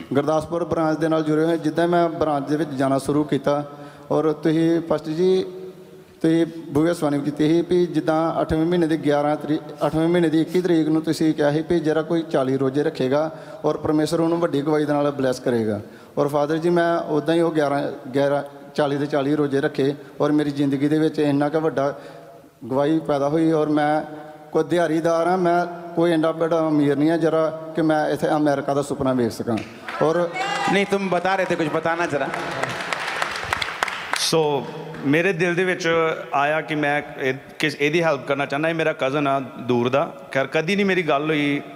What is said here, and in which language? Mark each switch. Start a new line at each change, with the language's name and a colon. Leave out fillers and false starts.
Punjabi: Gurdaspur branch ਦੇ ਨਾਲ ਜੁੜੇ ਹੋਏ ਜਿੱਦਾਂ ਮੈਂ ਬ੍ਰਾਂਚ ਦੇ ਵਿੱਚ ਜਾਣਾ ਸ਼ੁਰੂ ਕੀਤਾ ਔਰ ਤੁਸੀਂ ਫਸਟ ਜੀ ਤੁਸੀਂ ਭਵਿੱਖਬਾਣੀ ਕੀਤੀ ਸੀ ਵੀ ਜਿੱਦਾਂ 8ਵੇਂ ਮਹੀਨੇ ਦੀ 8ਵੇਂ ਮਹੀਨੇ ਦੀ 21 ਤਰੀਕ ਨੂੰ ਤੁਸੀਂ ਕਿਹਾ ਸੀ ਵੀ ਜਿਹੜਾ ਕੋਈ 40 ਰੋਜ਼ੇ ਰੱਖੇਗਾ ਔਰ ਪਰਮੇਸ਼ਰ ਉਹਨੂੰ ਵੱਡੀ ਗਵਾਹੀ ਦੇ ਨਾਲ ਬਲੈਸ ਕਰੇਗਾ। ਔਰ ਫਾਦਰ ਜੀ ਮੈਂ ਉੱਦਾਂ ਹੀ ਉਹ 40 ਦੇ 40 ਰੋਜ਼ੇ ਰੱਖੇ ਔਰ ਮੇਰੀ ਜ਼ਿੰਦਗੀ ਦੇ ਵਿੱਚ ਇੰਨਾ ਕੁ ਵੱਡਾ ਗਵਾਹੀ ਪੈਦਾ ਹੋਈ। ਔਰ ਮੈਂ ਕੋਈ ਦਿਹਾੜੀਦਾਰ ਹਾਂ, ਮੈਂ ਕੋਈ ਇੰਨਾ ਬੜਾ ਅਮੀਰ ਨਹੀਂ ਹੈ ਜਰਾ ਕਿ ਮੈਂ ਇੱਥੇ ਅਮਰੀਕਾ ਦਾ ਸੁਪਨਾ ਵੇਖ ਸਕਾਂ। ਔਰ
Hindi: नहीं तुम बता रहे थे कुछ बताना जरा।
Punjabi: ਸੋ ਮੇਰੇ ਦਿਲ ਦੇ ਵਿੱਚ ਆਇਆ ਕਿ ਮੈਂ ਇਹਦੀ ਹੈਲਪ ਕਰਨਾ ਚਾਹੁੰਦਾ। ਇਹ ਮੇਰਾ ਕਜ਼ਨ ਆ ਦੂਰ ਦਾ, ਖੈਰ ਕਦੀ ਨਹੀਂ ਮੇਰੀ ਗੱਲ ਹੋਈ।